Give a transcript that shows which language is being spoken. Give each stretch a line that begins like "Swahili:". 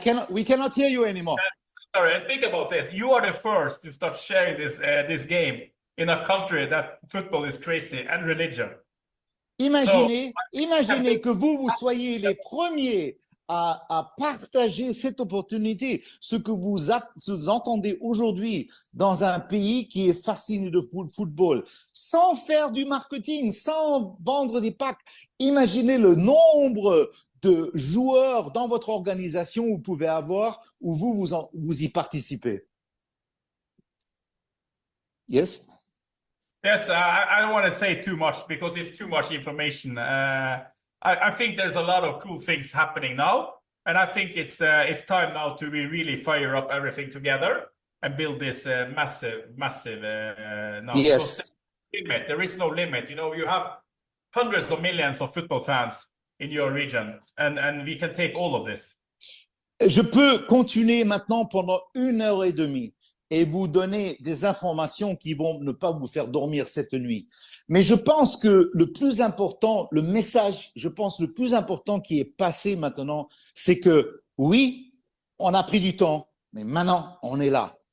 English: We cannot hear you anymore. Sorry, think about this. You are the first to start sharing this game in a country that football is crazy and religion.
French: Imaginez que vous soyez les premiers à partager cette opportunité, ce que vous entendez aujourd'hui dans un pays qui est fasciné de football, sans faire du marketing, sans vendre des packs. Imaginez le nombre de joueurs dans votre organisation que vous pouvez avoir où vous y participez.
English: Yes? Yes, I don't want to say too much because it's too much information. I think there's a lot of cool things happening now, and I think it's time now to really fire up everything together and build this massive now. Yes. There is no limit. You know, you have hundreds of millions of football fans in your region, and we can take all of this.
French: Je peux continuer maintenant pendant 1h30 et vous donner des informations qui vont ne pas vous faire dormir cette nuit. Mais je pense que le plus important, le message, je pense le plus important qui est passé maintenant, c'est que oui, on a pris du temps, mais maintenant on est là.